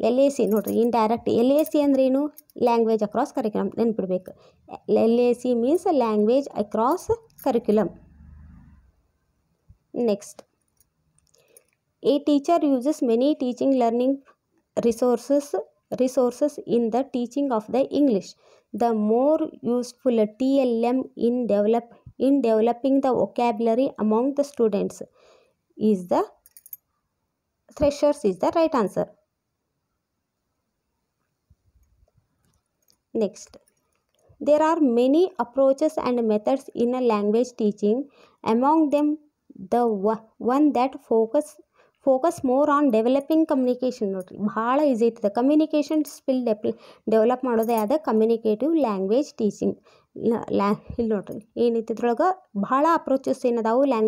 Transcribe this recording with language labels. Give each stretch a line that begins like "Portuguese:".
Kannada: LAC ನೋಡ್ರಿ, indirect. LAC ಅಂದ್ರೆ ಏನು, language across curriculum.
English: ನೆನ್ಪಿಡ್ಬೇಕು, LAC means language across curriculum. Next, a teacher uses many teaching learning resources in the teaching of the English. The more useful TLM in developing the vocabulary among the students is the Threshers is the right answer. Next, there are many approaches and methods in a language teaching. Among them, the one that focus more on developing communication.
Kannada: ನೋಡ್ರಿ, ಭಾಳ easy ಐತದ. Communication skill develop ಮಾಡೋದೇ ಆದ communicative language teaching. ಇಲ್ಲಿ ನೋಡ್ರಿ, ಏನೈತಿ ಇದ್ರೊಳಗೆ ಭಾಳ ಅಪ್ರೋಚಸ್ ಏನದಾವು.